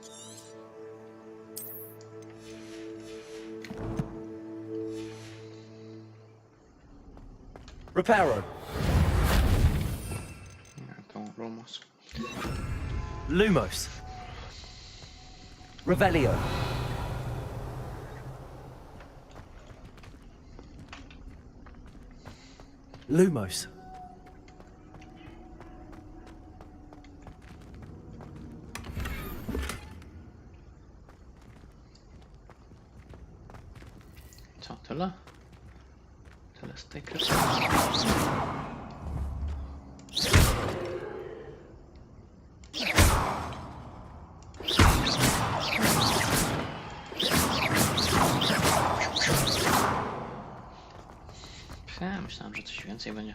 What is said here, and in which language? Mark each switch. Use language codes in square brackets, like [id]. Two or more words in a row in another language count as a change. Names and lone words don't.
[pl] Reparo. Nie, to Lumos. Lumos. Revelio. Lumos. Co, tyle? Tyle z tej kresu. Ja myślałem, że coś więcej będzie.